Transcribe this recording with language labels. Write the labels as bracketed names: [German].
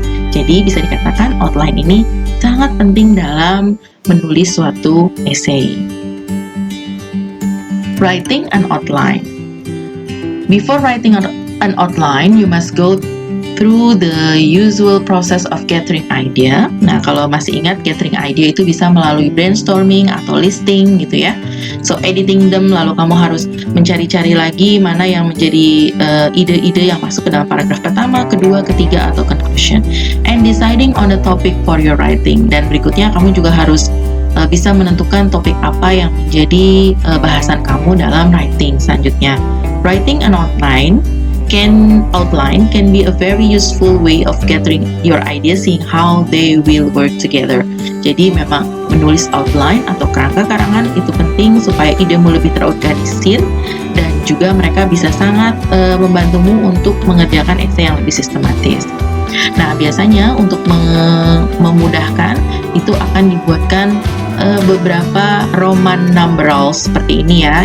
[Indonesian] Jadi bisa dikatakan outline ini sangat penting dalam menulis suatu essay. [English] Writing an outline. Before writing an outline, you must go through the usual process of gathering idea. [Indonesian] Nah, kalau masih ingat, gathering idea itu bisa melalui brainstorming atau listing gitu ya. [English] So, editing them, [Indonesian] lalu kamu harus mencari-cari lagi mana yang menjadi ide-ide yang masuk ke dalam paragraf pertama, kedua, ketiga, atau conclusion. [English] And deciding on the topic for your writing. [Indonesian] Dan berikutnya kamu juga harus bisa menentukan topik apa yang menjadi bahasan kamu dalam writing selanjutnya. [English] Writing an outline can be a very useful way of gathering your ideas, seeing how they will work together. [Indonesian] Jadi memang menulis outline atau kerangka karangan itu penting supaya idemu lebih terorganisir, dan juga mereka bisa sangat membantumu untuk mengerjakan essay yang lebih sistematis. Nah, biasanya untuk memudahkan itu akan dibuatkan beberapa Roman numerals seperti ini ya.